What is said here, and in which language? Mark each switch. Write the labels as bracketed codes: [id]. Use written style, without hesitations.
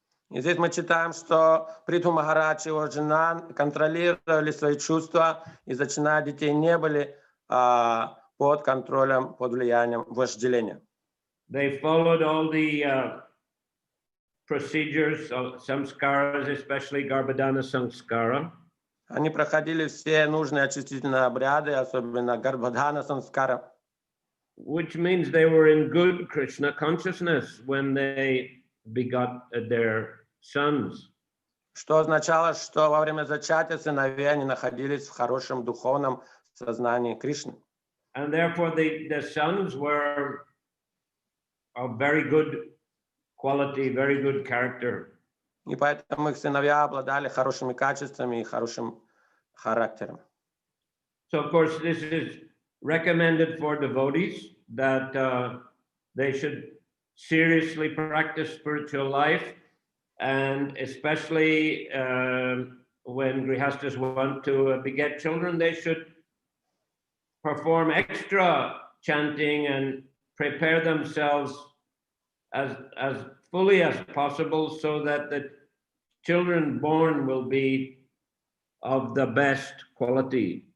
[ru] И здесь мы читаем, что Притху Махарадж и его жена контролировали свои чувства и, зачиная детей, не были под контролем, под влиянием вожделения. [en] They followed all the procedures of samskaras, especially Garbhadana samskara. [ru] Они проходили все нужные очистительные обряды, особенно Гарбхадана самскара. [en] Which means they were in good Krishna consciousness when they begot their sons. [ru] Что означало, что во время зачатия сыновей они находились в хорошем духовном сознании Кришны. [en] And therefore the sons were of very good quality, very good character. [ru] И поэтому их сыновья обладали хорошими качествами и хорошим характером. [en] So of course this is recommended for devotees that they should seriously practice spiritual life, and especially when grihastas want to beget children, they should perform extra chanting and prepare themselves as fully as possible so that the children born will be of the best quality.